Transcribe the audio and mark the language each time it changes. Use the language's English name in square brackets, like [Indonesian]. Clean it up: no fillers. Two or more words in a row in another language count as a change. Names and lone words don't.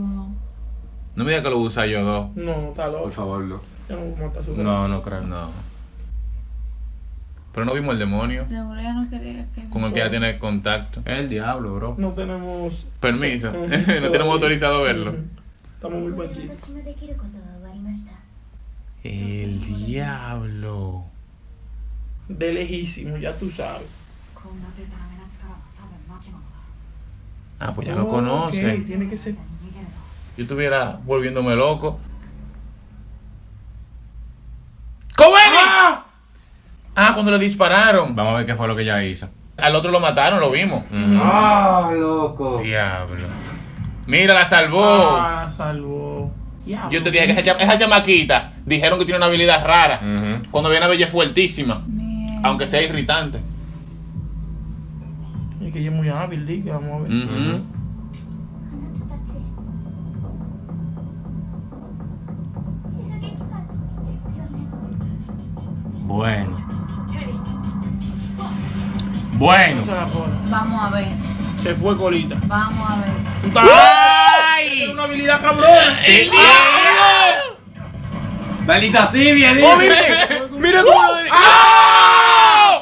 [Spanish] No me digas que lo usa yo dos. No, está loco. Por favor, no. Ya no vamos a matar a su No creo. No. Pero no vimos el demonio Seguro ella no quería que... con el que ella tiene contacto. Es el diablo, bro. No tenemos Permiso. Ujú. No tenemos autorizado a verlo. Ujú. Estamos muy これで panchitos. [Japanese] 私のできることは終わりました。 [Spanish] El diablo. De lejísimo, ya tú sabes. [Japanese] こんなデタラメな力は多分マキモのだ。 [Spanish] Ah, pues ya lo Ok, conoce. tiene que ser. [Japanese] 逃げるぞ。 [Spanish] Yo estuviera volviéndome loco. ¡Coveni! Ah, cuando le dispararon. Vamos a ver qué fue lo que ella hizo. Al otro lo mataron, lo vimos. ¡Ah, loco! Diablo. Mira, la salvó. Ah, salvó. Diablo. Yo te dije que esa chamaquita dijeron que tiene una habilidad rara. Ujú. Cuando viene a ver, ella es fuertísima. Mierda. Aunque sea irritante. Y que ella es muy hábil, di que vamos a ver. Ujú. [Japanese] あなたたち。襲撃犯ですよね。 [Spanish] Bueno. Bueno. No se la joda. Vamos a ver. Se fue colita. Vamos a ver. Tú estás- Tiene una habilidad cabrona. ¡El diablo! Maldita Sibia, ¡Oh, mire! ¡Mira cómo lo de... ¡Ah!